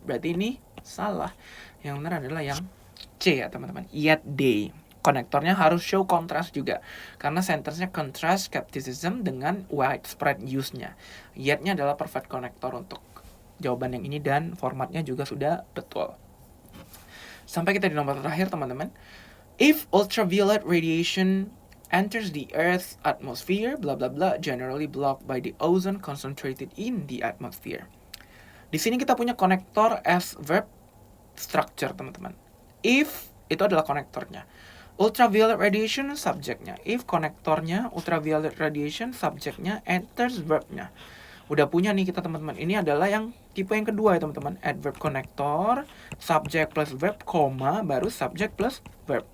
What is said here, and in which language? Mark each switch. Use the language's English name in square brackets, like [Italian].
[Indonesian] Berarti ini salah. Yang benar adalah yang C ya teman-teman. Yet they. Konektornya harus show contrast juga. Karena sentence-nya contrast skepticism dengan widespread use-nya. Yet-nya adalah perfect connector untuk jawaban yang ini dan formatnya juga sudah betul. Sampai kita di nomor terakhir teman-teman. [English] If ultraviolet radiation enters the Earth's atmosphere, blah blah blah, generally blocked by the ozone concentrated in the atmosphere. [Indonesian] Di sini kita punya konektor as verb structure teman-teman. If itu adalah konektornya. Ultraviolet radiation subjeknya. If konektornya ultraviolet radiation subjeknya, enters verbnya. Udah punya nih kita teman-teman. Ini adalah yang tipe yang kedua ya teman-teman. Adverb konektor, subject plus verb, koma, baru subject plus verb.